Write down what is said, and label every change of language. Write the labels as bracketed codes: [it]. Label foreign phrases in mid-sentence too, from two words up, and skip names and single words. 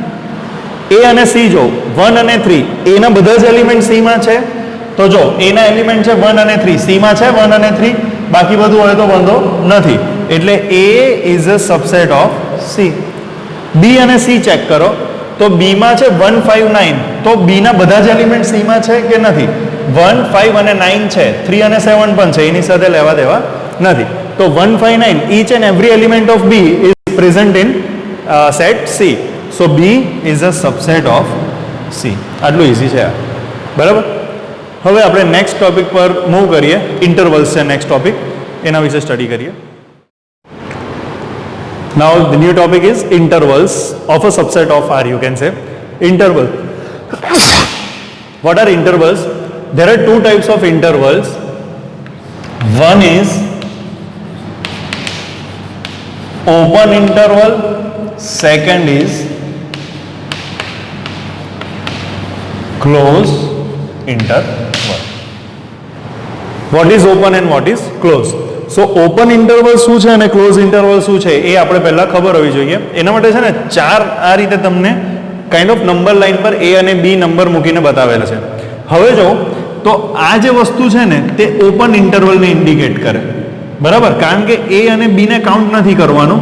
[gu] A અને C જો 1 અને 3, એના બધા જ એલિમેન્ટ C માં છે, તો જો એના એલિમેન્ટ છે 1 અને 3, C માં છે 1 અને 3, બાકી બધું હોય તો વાંધો નથી. એટલે A [en] is a subset of [gu] C. B અને C ચેક કરો, તો B માં છે 1 5 9, તો B ના બધા જ એલિમેન્ટ C માં છે કે નથી? 1 5 અને 9 છે, 3 અને 7 પણ છે, એની સાથે લેવા દેવા નથી. [en] તો 1 5 9 each and every element of B is present in set C. So B is a subset of C. [gu] આટલું ઇઝી છે, બરાબર. હવે આપણે [en] next topic [gu] પર મૂવ કરીએ. ઇન્ટરવલ્સ છે [en] next topic, [gu] એના વિશે સ્ટડી કરીએ. [en] Now the new topic is intervals of a subset of R. You can say interval. What are intervals? There are two types of intervals. One is open interval, second is close interval. What is open and what is close? So open interval [gu] શું છે અને [en] close interval [gu] શું છે એ આપણે પહેલા ખબર હોવી જોઈએ. એના માટે છે ને ચાર આ રીતે તમને [en] kind of number line [gu] પર A અને B નંબર મૂકીને બતાવેલા છે. હવે જો તો આ જે વસ્તુ છે ને તે [en] open interval [gu] ઇન્ડિકેટ કરે, બરાબર. કારણ કે A અને B ને કાઉન્ટ નથી કરવાનું.